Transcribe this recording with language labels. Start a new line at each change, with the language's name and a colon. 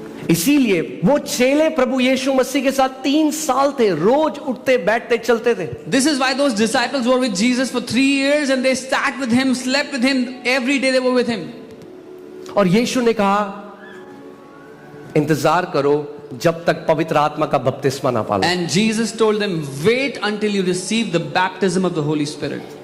Hindi: इसीलिए वो चेले प्रभु यीशु मसीह के साथ 3 साल थे, रोज उठते बैठते चलते थे।
English: This is why those disciples were with Jesus for 3 years and they sat with him, slept with him, every day they were with him.
Hindi: और यीशु ने कहा इंतजार करो जब तक पवित्र आत्मा का बपतिस्मा ना पालो।
English: And Jesus told them, wait until you receive the baptism of the Holy Spirit.